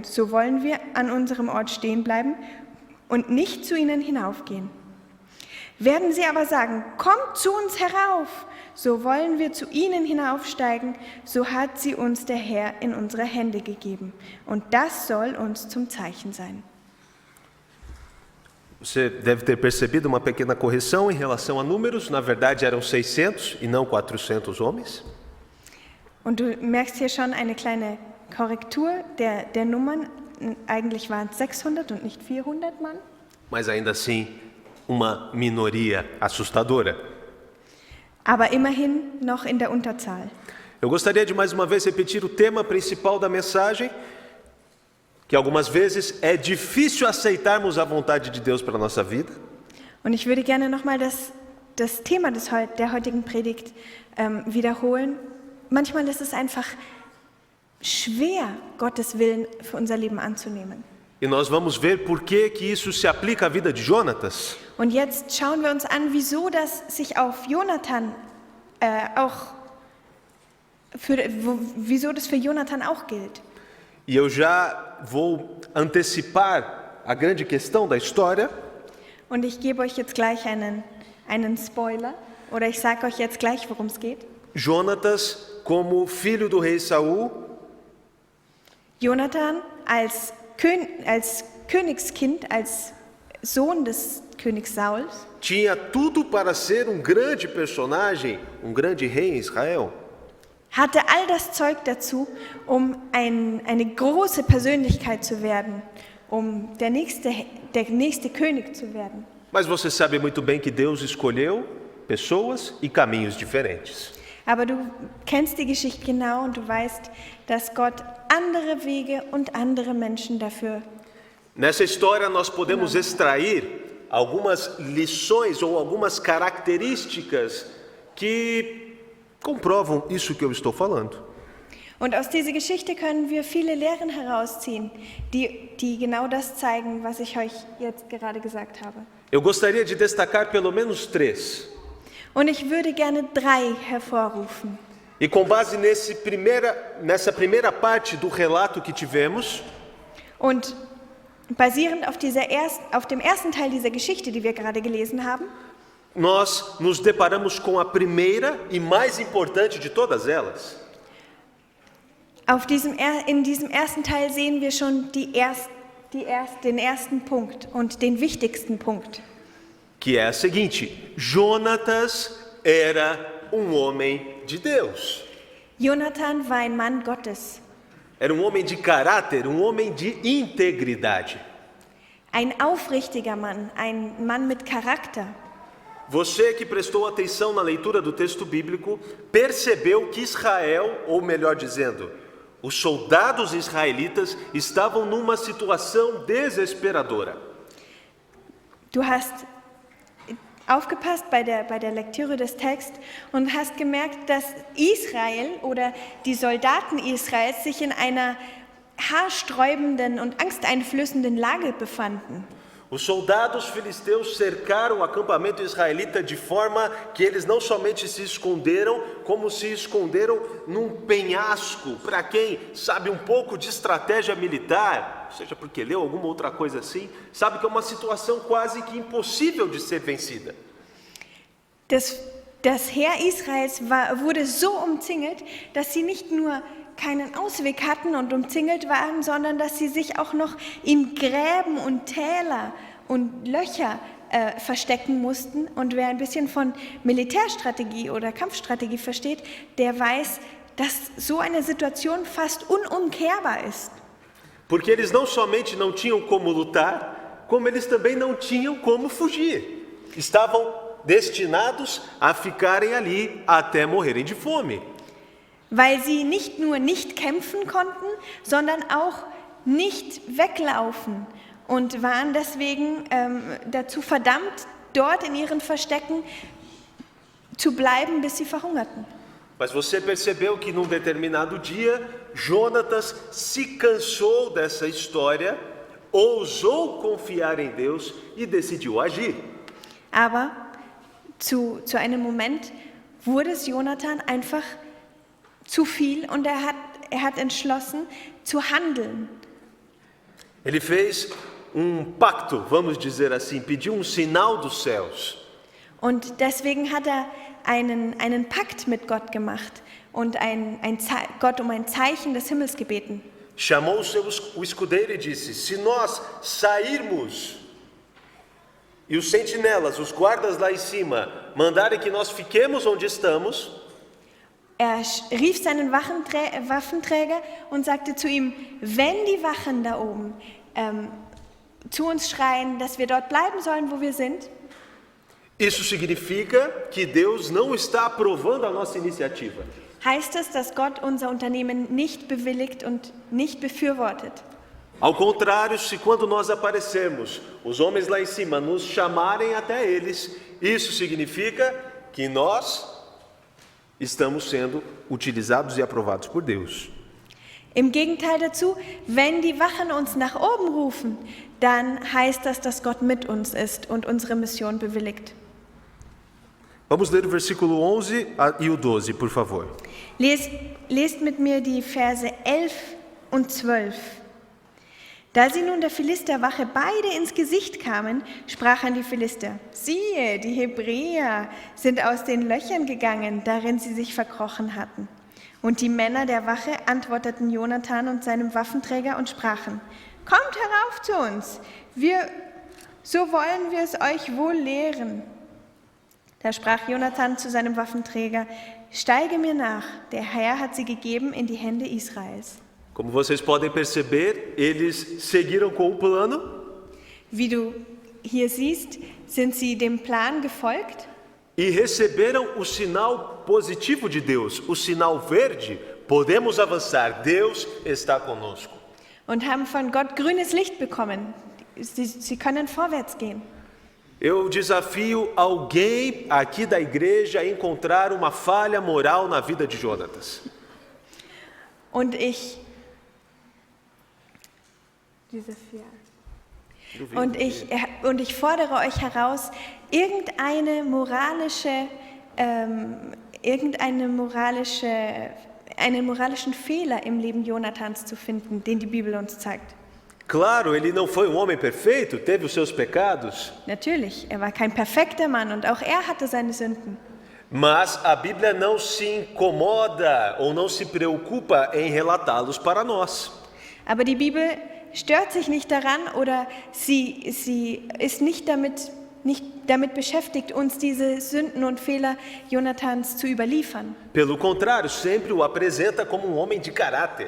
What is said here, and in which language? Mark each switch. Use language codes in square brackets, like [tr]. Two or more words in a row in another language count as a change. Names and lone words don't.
[de] So wollen wir an unserem Ort stehen bleiben und nicht zu ihnen hinaufgehen. Werden sie aber sagen: Kommt zu uns herauf, so wollen wir zu ihnen hinaufsteigen, so hat sie uns der Herr in unsere Hände gegeben. Und das soll uns zum Zeichen sein. [pt] Você deve ter percebido uma pequena correção em relação a números. Na verdade, eram 600 e não 400 homens. [de] Und du merkst hier schon eine kleine Korrektur der Nummern. Eigentlich waren es 600 und nicht 400 Mann. [pt] Mas ainda assim, uma minoria assustadora. [de] Aber immerhin noch in der Unterzahl. [pt] Eu gostaria de mais uma vez repetir o tema principal da mensagem, que algumas vezes é difícil aceitarmos a vontade de Deus para a nossa vida. [de] Und ich würde gerne nochmal das Thema der heutigen Predigt wiederholen. Manchmal ist es einfach schwer, Gottes Willen für unser Leben anzunehmen. [pt] E nós vamos ver por que isso se aplica à vida de Jonatas. [de] Und jetzt schauen wir uns an, wieso das sich auf Jonathan wieso das für Jonathan auch gilt. [pt] E eu já vou antecipar a grande questão da história. [de] Und ich gebe euch jetzt gleich einen Spoiler, oder ich sage euch jetzt gleich, worum es geht. [pt] Jonatas, como filho do rei Saul, [de] Jonathan als Königskind, als Sohn des Königs Sauls, [pt] tinha tudo para ser grande personagem, grande rei em Israel. [de] hatte all das Zeug dazu, um eine große Persönlichkeit zu werden, um der nächste König zu werden. [pt] Mas você sabe muito bem que Deus escolheu pessoas e caminhos diferentes. [de] Aber du kennst die Geschichte genau und du weißt, dass Gott andere Wege und andere Menschen dafür. [pt] Nessa história nós podemos extrair algumas lições ou algumas características que comprovam isso que eu estou falando. [de] Und aus dieser Geschichte können wir viele Lehren herausziehen, die genau das zeigen, was ich euch jetzt gerade gesagt habe. [pt] Eu gostaria de destacar pelo menos 3. [de] Und ich würde gerne 3 hervorrufen. [pt] E com base nessa primeira parte do relato que tivemos, [de] Und basierend auf dem ersten Teil dieser Geschichte, die wir gerade gelesen haben, [pt] nós nos deparamos com a primeira e mais importante de todas elas. [de] In diesem ersten Teil sehen wir schon den ersten Punkt und den wichtigsten Punkt. [pt] Que é a seguinte: Jonatas era homem de Deus. [de] Jonathan war ein Mann Gottes. [pt] Era homem de caráter, homem de integridade. [de] Ein aufrichtiger Mann, ein Mann mit Charakter. [pt] Você que prestou atenção na leitura do texto bíblico, percebeu que Israel, ou melhor dizendo, os soldados israelitas estavam numa situação desesperadora. [de] Du hast aufgepasst bei der Lektüre des Textes und hast gemerkt, dass Israel oder die Soldaten Israels sich in einer haarsträubenden und angsteinflößenden Lage befanden. [pt] Os soldados filisteus cercaram o acampamento israelita de forma que eles não somente se esconderam, como se esconderam num penhasco. Para quem sabe um pouco de estratégia militar, seja porque leu alguma outra coisa assim, sabe que é uma situação quase que impossível de ser vencida. [de] Das Heer Israels wurde so umzingelt, dass sie nicht nur keinen Ausweg hatten und umzingelt waren, sondern dass sie sich auch noch in Gräben und Täler und Löcher verstecken mussten. Und wer ein bisschen von Militärstrategie oder Kampfstrategie versteht, der weiß, dass so eine Situation fast unumkehrbar ist. [pt] Porque eles não somente não tinham como lutar, como eles também não tinham como fugir. Estavam destinados a ficarem ali até morrerem de fome. [de] Weil sie nicht nur nicht kämpfen konnten, sondern auch nicht weglaufen und waren deswegen dazu verdammt, dort in ihren Verstecken zu bleiben, bis sie verhungerten. [pt] Mas você percebeu que num determinado dia, Jonatas se cansou dessa história, ousou confiar em Deus e decidiu agir. [de] Aber zu einem Moment wurde es Jonathan einfach zu viel und er hat entschlossen zu handeln. [pt] Ele fez pacto, vamos dizer assim, pediu sinal dos céus. [de] Und deswegen hat er einen Pakt mit Gott gemacht und Gott um ein Zeichen des Himmels gebeten. [pt] Chamou o escudeiro e disse: se nós sairmos e os sentinelas, os guardas lá em cima, mandarem que nós fiquemos onde estamos, [de] Er rief seinen Waffenträger und sagte zu ihm, wenn die Wachen da oben zu uns schreien, dass wir dort bleiben sollen, wo wir sind, [pt] Isso significa que Deus não está aprovando a nossa iniciativa. [de] heißt es, dass Gott unser Unternehmen nicht bewilligt und nicht befürwortet. [pt] Ao contrário, se quando nós aparecermos, os homens lá em cima nos chamarem até eles, isso significa que nós estamos sendo utilizados e aprovados por Deus. [de] Im Gegenteil dazu, wenn die Wachen uns nach oben rufen, dann heißt das, dass Gott mit uns ist und unsere Mission bewilligt. [pt] Vamos ler o versículo 11 e o 12, por favor. [de] Lest mit mir die Verse 11 und 12. Da sie nun der Philisterwache beide ins Gesicht kamen, sprachen die Philister, siehe, die Hebräer sind aus den Löchern gegangen, darin sie sich verkrochen hatten. Und die Männer der Wache antworteten Jonathan und seinem Waffenträger und sprachen, kommt herauf zu uns, so wollen wir es euch wohl lehren. Da sprach Jonathan zu seinem Waffenträger, steige mir nach, der Herr hat sie gegeben in die Hände Israels. [pt] Como vocês podem perceber, eles seguiram com o plano. [de] Wie du hier siehst, sind sie dem Plan gefolgt [pt] E receberam o sinal positivo de Deus, o sinal verde, podemos avançar, Deus está conosco. [de] und haben von Gott grünes Licht bekommen. Sie können vorwärts gehen. [pt] Eu desafio alguém aqui da igreja a encontrar uma falha moral na vida de Jonatas. [de] Und ich fordere euch heraus, einen moralischen Fehler im Leben Jonathans zu finden, den die Bibel uns zeigt. [pt] Claro, ele não foi um homem perfeito, teve os seus pecados, [de] Natürlich, er war kein perfekter Mann und auch er hatte seine Sünden. [pt] mas a Bíblia não se incomoda ou não se preocupa em relatá-los para nós. [de] Aber die Bibel stört sich nicht daran oder sie ist nicht damit beschäftigt, uns diese Sünden und Fehler Jonathans zu überliefern. [pt] Pelo contrário, sempre o apresenta como um homem de caráter.